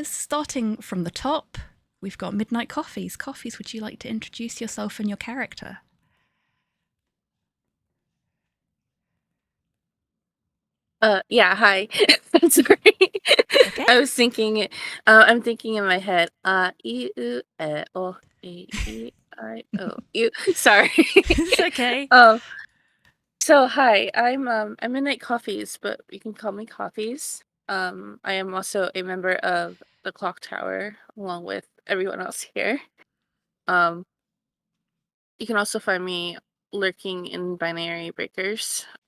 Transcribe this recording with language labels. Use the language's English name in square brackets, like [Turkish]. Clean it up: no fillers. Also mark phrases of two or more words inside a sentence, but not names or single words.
[English] Starting from the top, we've got Midnight Coffees. Coffees, would you like to introduce yourself and your character? Yeah, hi. Sorry. Okay. I was thinking, I'm thinking in my head, E, U, E, O, E, E, I, O, U. Sorry. It's okay. So hi, I'm Midnight Coffees, but you can call me Coffees. I am also a member of the Clock Tower, along with everyone else here. Um, you can also find me lurking in Binary Breakers.